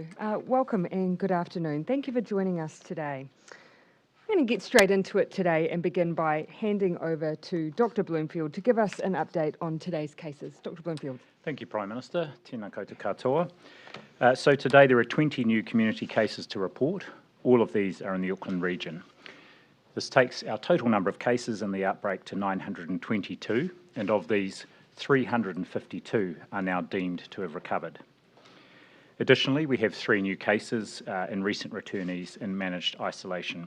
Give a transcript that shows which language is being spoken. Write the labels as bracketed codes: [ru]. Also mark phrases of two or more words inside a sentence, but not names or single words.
[en] Welcome and good afternoon. Thank you for joining us today. I'm going to get straight into it today and begin by handing over to Dr. Bloomfield to give us an update on today's cases. Dr. Bloomfield. Thank you, Prime Minister. [mi] Tēnā koutou katoa. [en] So today there are 20 new community cases to report. All of these are in the Auckland region. This takes our total number of cases in the outbreak to 922, and of these, 352 are now deemed to have recovered. Additionally, we have 3 new cases in recent returnees in managed isolation.